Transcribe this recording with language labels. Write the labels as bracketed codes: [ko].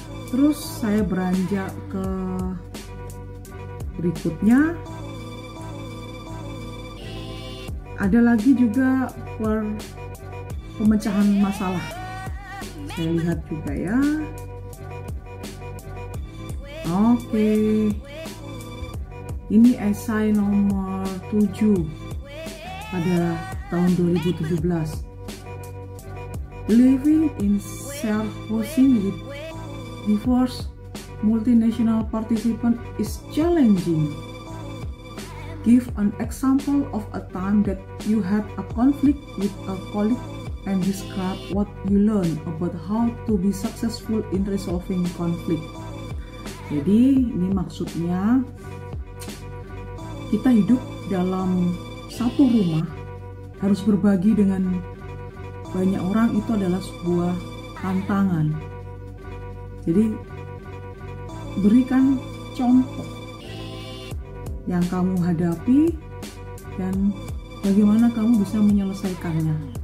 [id] Terus saya beranjak ke berikutnya, ada lagi juga pemecahan masalah. Saya lihat juga ya. Oke, ini esai nomor 7 pada tahun 2017. [en] Living in self-housing with diverse multinational participant is challenging. Give an example of a time that you had a conflict with a colleague and describe what you learned about how to be successful in resolving conflict. [id] Jadi ini maksudnya kita hidup dalam satu rumah, harus berbagi dengan banyak orang, itu adalah sebuah tantangan. Jadi berikan contoh yang kamu hadapi dan bagaimana kamu bisa menyelesaikannya.